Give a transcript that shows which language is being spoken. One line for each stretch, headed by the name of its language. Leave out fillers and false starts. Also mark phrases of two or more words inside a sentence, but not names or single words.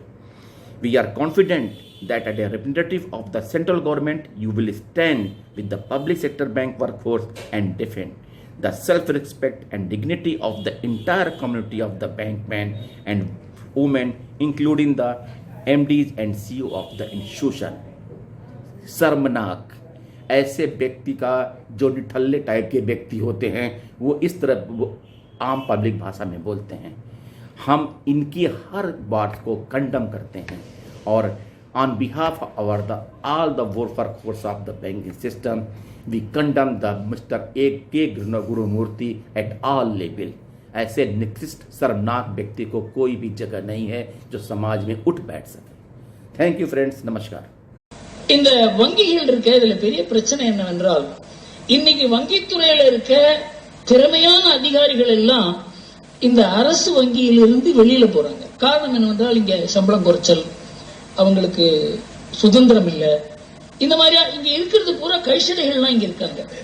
English: We are confident that as a representative of the central government, you will stand with the public sector bank workforce and defend the self-respect and dignity of the entire community of the bankmen and women, including the MDs and CEO of the institution.
Hindi: शर्मनाक, ऐसे व्यक्ति का जो निठल्ले टाइप के व्यक्ति होते हैं वो इस तरह वो आम पब्लिक भाषा में बोलते हैं। हम इनकी हर बात को कंडम करते हैं और
English: on behalf of the all the workforce of the banking system we condemn the Mister A K Gurumurthy at all level.
Hindi: ऐसे निकृष्ट शर्मनाक व्यक्ति को कोई भी जगह नहीं है जो समाज में उठ बैठ सके।
English: thank you friends, नमस्कार।
Tamil: இந்த வங்கிகள் இருக்க இதுல பெரிய பிரச்சனை என்னவென்றால், இன்னைக்கு வங்கித்துறையில இருக்க திறமையான அதிகாரிகள் எல்லாம் இந்த அரசு வங்கியில் இருந்து வெளியில போறாங்க. காரணம் என்னவென்றால், இங்க சம்பளம் குறைச்சல், அவங்களுக்கு சுதந்திரம் இல்ல, இந்த மாதிரி இங்க இருக்கிறது பூரா கைஷடைகள்லாம் இங்க இருக்காங்க.